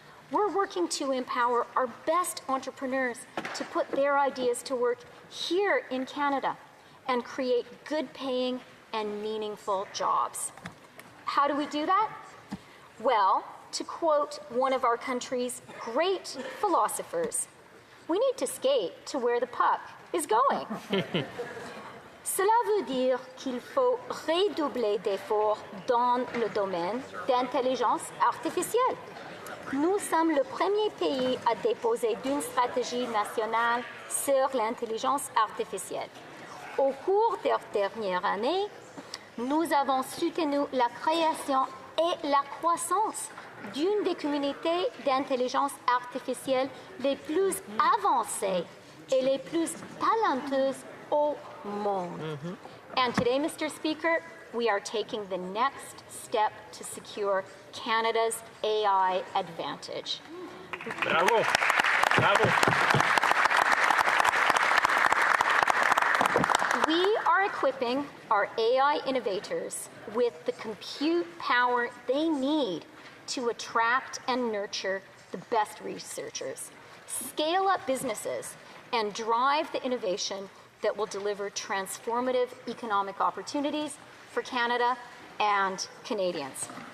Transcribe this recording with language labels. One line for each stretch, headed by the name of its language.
English: We're working to empower our best entrepreneurs to put their ideas to work here in Canada and create good-paying and meaningful jobs. How do we do that? Well, to quote one of our country's great philosophers, we need to skate to where the puck is going.
French: Cela veut dire qu'il faut redoubler d'efforts dans le domaine d'intelligence artificielle. Nous sommes le premier pays à déposer une stratégie nationale sur l'intelligence artificielle. Au cours des dernières années, nous avons soutenu la création et la croissance d'une des communautés d'intelligence artificielle les plus avancées et les plus talentueuses au monde.
English: And today, Mr. Speaker, we are taking the next step to secure Canada's AI advantage. Bravo. Bravo. We are equipping our AI innovators with the compute power they need to attract and nurture the best researchers, scale up businesses, and drive the innovation that will deliver transformative economic opportunities for Canada and Canadians.